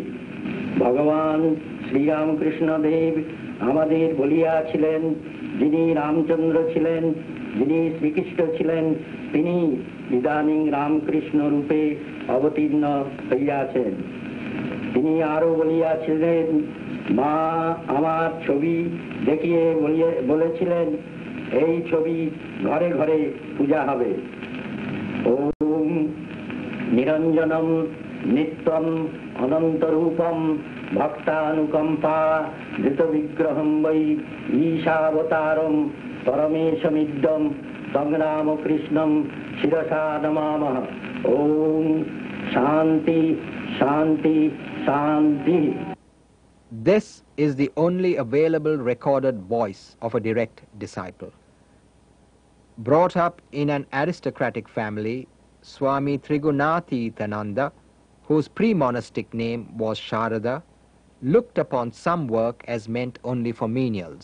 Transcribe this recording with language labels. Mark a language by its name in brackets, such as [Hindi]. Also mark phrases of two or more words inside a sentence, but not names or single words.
[Bangla] ভগবান শ্রীরামকৃষ্ণ দেব আমাদের বলিয়াছিলেন, যিনি রামচন্দ্র ছিলেন, যিনি শ্রীকৃষ্ণ ছিলেন, তিনি ইদানীং রামকৃষ্ণ রূপে অবতীর্ণ হইয়াছেন। তিনি আরো বলিয়াছিলেন, মা আমার ছবি দেখিয়ে বলেছিলেন, এই ছবি ঘরে ঘরে পূজা হবে। [Sanskrit] ওম নিরঞ্জনম নিত্যম অনন্তরূপম ভক্তানুকম্পা ধৃত বিগ্রহম বৈ ঈশাবতারম পরমেশমিদ্যম সংগ্রামকৃষ্ণম শিরসা নমামঃ। ওম শান্তি শান্তি শান্তি। [English] This is the only available recorded voice of a direct disciple. Brought up in an aristocratic family, Swami Trigunatithananda, whose pre-monastic name was Sharada, looked upon some work as meant only for menials.